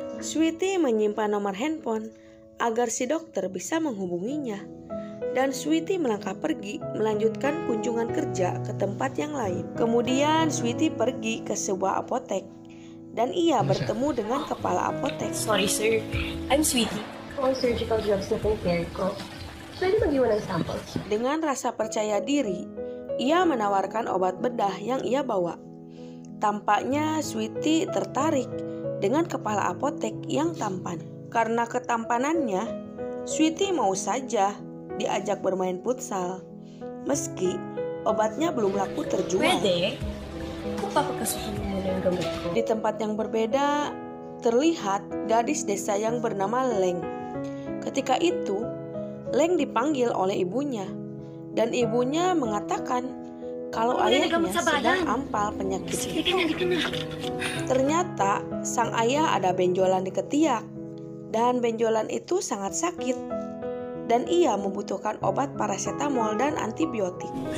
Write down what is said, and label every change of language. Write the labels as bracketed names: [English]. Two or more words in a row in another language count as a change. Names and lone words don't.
[Indonesian] Sweety menyimpan nomor handphone agar si dokter bisa menghubunginya. Dan Sweety melangkah pergi melanjutkan kunjungan kerja ke tempat yang lain. Kemudian Sweety pergi ke sebuah apotek dan ia bertemu dengan kepala apotek. [English] Sorry sir, I'm Sweety. [Filipino] Kung [English] surgical drugs [Filipino] na prepare ko, pwede mag-iwan ng samples. [Indonesian] Dengan rasa percaya diri, ia menawarkan obat bedah yang ia bawa. Tampaknya Sweety tertarik dengan kepala apotek yang tampan. Karena ketampanannya, Sweety mau saja diajak bermain futsal. Meski obatnya belum laku terjual. [Filipino] Pwede? Kung papagkasuhin mo na yung gamot ko. [Indonesian] Di tempat yang berbeda, terlihat gadis desa yang bernama Leng. Ketika itu, Leng dipanggil oleh ibunya. Dan ibunya mengatakan kalau ayahnya sedang ampal penyakit. Ternyata sang ayah ada benjolan di ketiak dan benjolan itu sangat sakit dan ia membutuhkan obat parasetamol dan antibiotik.